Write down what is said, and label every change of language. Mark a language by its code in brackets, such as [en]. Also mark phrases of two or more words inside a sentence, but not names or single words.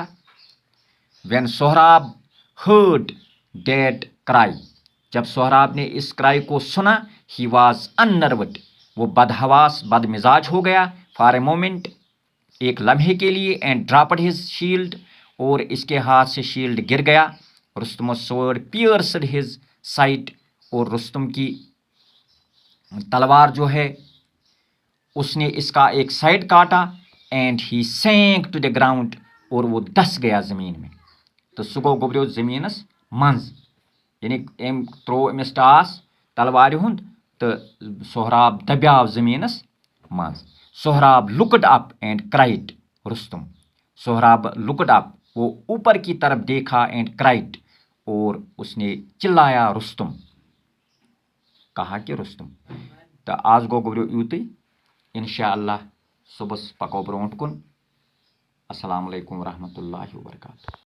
[en] When Sohrab heard that cry, [ur] جب سہراب نے اس کرائی کو سنا، [en] he was unnerved, [ur] وہ بدحواس بد مزاج ہو گیا، [en] for a moment, [ur] ایک لمحے کے لیے، [en] and dropped his shield, [ur] اور اس کے ہاتھ سے شیلڈ گر گیا۔ [en] Rustam's sword pierced his side, [ur] اور رستم کی تلوار جو ہے اس نے اس کا ایک سائڈ کاٹا۔ [en] and he sank to the ground, [ur] اور وہ دس گیا زمین میں، [ks] تو سہ گو گوبریو زمینس منز، یعنی أمۍ ترٛوو أمِس ٹاس تلوارِ ہُنٛد، تو سہراب دبیاو زمینس منز۔ [en] Sohrab looked up and cried Rustam, Sohrab looked up, [ur] وہ اوپر کی طرف دیکھا، [en] and cried, [ur] اور اس نے چلایا رستم، کہا کہ رستم۔ [ks] تو آز گو گوبریو یوتُے، انشاءاللہ صبحس پکو برونٛٹھ کُن۔ [ar] السلام علیکم ورحمۃ اللہ وبرکاتہ۔